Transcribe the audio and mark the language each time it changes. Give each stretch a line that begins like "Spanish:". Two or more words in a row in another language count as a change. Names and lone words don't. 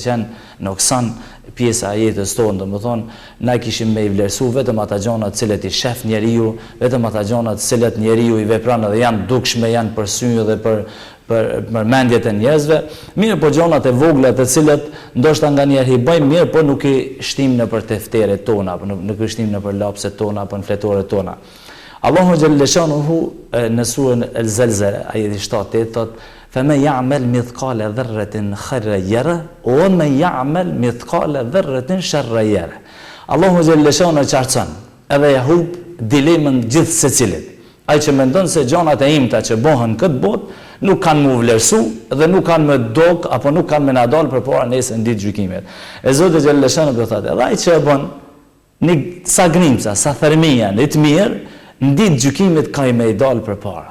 Albanian: qenë noksan pjesa e jetës tonë, domethënë na kishim me i vlerësu vetëm ata gjëra të cilët i shef njeriu, vetëm ata gjëra të cilët njeriu i vepron dhe janë dukshme, janë për sy dhe për mendjet e njerëzve, mirë po gjonat e vogla të cilët ndoshta nganjëherë i bëjmë mirë, po nuk i shtim në për tefteret tona, apo nuk i shtim në për lapset tona, apo në fletoret tona. Allahu
Arabic: جل شأنه
Albanian: në surën El-Zelzele, ajeti 7 thotë:
Arabic: "فمن يعمل مثقال ذرة خيرا يره ومن يعمل مثقال ذرة شرا يره."
Albanian: Allahu
Arabic: جل شأنه
Albanian: qartëson, edhe ja hub dilemën gjithë secilit. Ai që mendon se gjonat e imta që bëhen këtë botë nuk kanë më vlerësu dhe nuk kanë më dok apo nuk kanë më na dalë përpara nesër në ditë gjykimit. E Zoti
Arabic: جل شأنه
Albanian: do thotë, edhe ai që e bën një sa grimca, sa thërmia në të mirë, në ditë gjykimit ka i me i dalë përpara.